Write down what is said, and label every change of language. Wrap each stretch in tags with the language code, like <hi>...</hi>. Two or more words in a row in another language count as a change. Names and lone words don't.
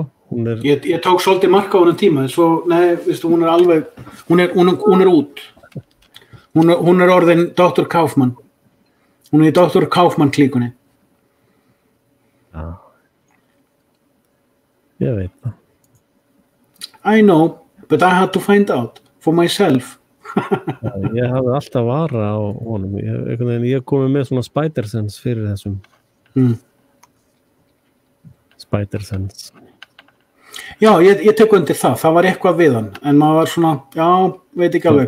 <is>Ég tók svolítið marka á henni tíma, en svo, veistu, hún er alveg, hún er út. Hún er orðin Dr. Kaufmann. Hún er í Dr. Kaufmann klíkunni. Já. Ég veit það.</is> <en>I know, but I had to find out for myself.</en> <is>Já, ég hafði alltaf vara á honum. Ég komið með svona Spider-Sense fyrir þessum. Spider-Sense. Já, ég tek undir það. Það var eitthvað við hann. En maður var svona, já, veit ekki alveg.</is>